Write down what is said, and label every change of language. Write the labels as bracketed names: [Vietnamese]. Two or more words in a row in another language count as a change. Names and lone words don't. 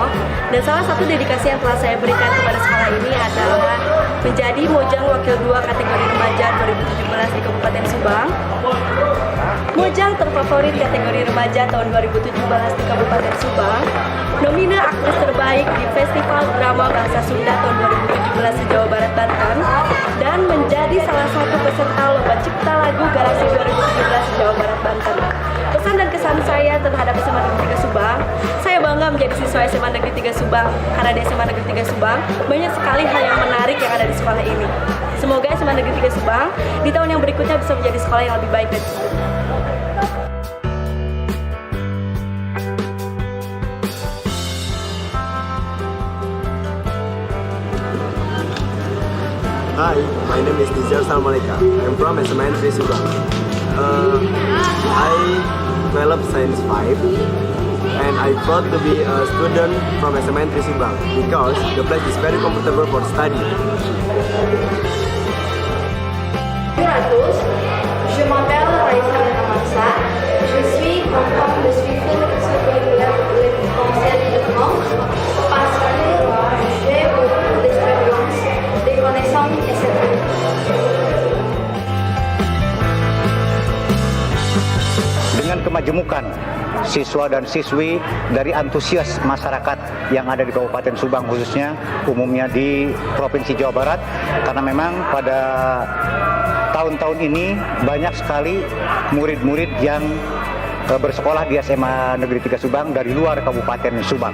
[Indonesian] Dan salah satu dedikasi yang telah saya berikan kepada sekolah ini adalah menjadi Mojang Wakil 2 kategori remaja 2017 di Kabupaten Subang, Mojang terfavorit kategori remaja tahun 2017 di Kabupaten Subang, nomina aktris terbaik di Festival Drama Bahasa Sunda tahun 2017 di Jawa Barat Banten, dan menjadi salah satu peserta Lomba Cipta Lagu Galaksi 2017 di Jawa Barat Banten. Pesan dan kesan saya terhadap SMA Negeri 3 Subang, saya bangga menjadi siswa SMA Negeri 3 Subang karena di SMA Negeri 3 Subang banyak sekali hal yang menarik yang ada di sekolah ini. Semoga SMA Negeri 3 Subang di tahun yang berikutnya bisa menjadi sekolah yang lebih baik dari sebelumnya. [English] Hi, my name is Nizar Salmaleka. I'm from SMA Negeri Subang. I developed Science 5 and I proud to be a student from SMA Negeri Subang because the place is very comfortable for study. [French] Je m'appelle Raisa Namansa. Je suis content de suivre ce curriculum d'enseignement parce que j'ai beaucoup d'expérience, des connaissances, etc. [Indonesian] Dengan kemajemukan siswa dan siswi dari antusias masyarakat yang ada di Kabupaten Subang, khususnya umumnya di Provinsi Jawa Barat, karena memang pada tahun-tahun ini banyak sekali murid-murid yang bersekolah di SMA Negeri 3 Subang dari luar Kabupaten Subang.